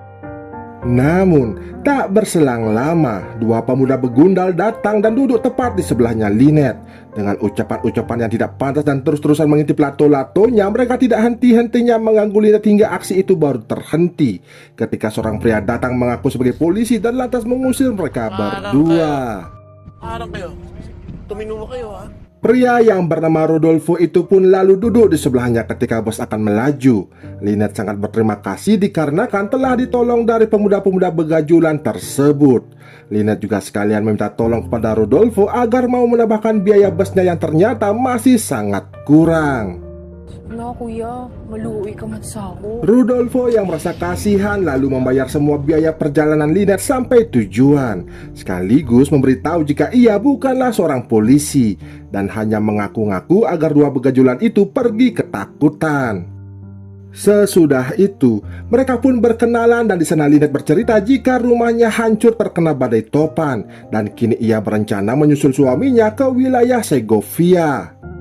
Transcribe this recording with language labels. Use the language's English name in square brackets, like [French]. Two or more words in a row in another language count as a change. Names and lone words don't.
[Indonesian] Namun, tak berselang lama, dua pemuda begundal datang dan duduk tepat di sebelahnya Linet. Dengan ucapan-ucapan yang tidak pantas dan terus-terusan mengintip lato-latonya, mereka tidak henti-hentinya mengganggu Linet hingga aksi itu baru terhenti ketika seorang pria datang mengaku sebagai polisi dan lantas mengusir mereka berdua. [Filipino] Harap kayo. Tuminum mo kayo, ha? [Indonesian] Pria yang bernama Rodolfo itu pun lalu duduk di sebelahnya ketika bus akan melaju. Linet sangat berterima kasih dikarenakan telah ditolong dari pemuda-pemuda begajulan tersebut. Linet juga sekalian meminta tolong kepada Rodolfo agar mau menambahkan biaya busnya yang ternyata masih sangat kurang. [Filipino] Na kuya, maluwi ka man sa ako. [Indonesian] Rodolfo yang merasa kasihan lalu membayar semua biaya perjalanan Linet sampai tujuan, sekaligus memberitahu jika ia bukanlah seorang polisi dan hanya mengaku-ngaku agar dua begajulan itu pergi ketakutan. Sesudah itu, mereka pun berkenalan dan di sana Linet bercerita jika rumahnya hancur terkena badai topan dan kini ia berencana menyusul suaminya ke wilayah Segovia.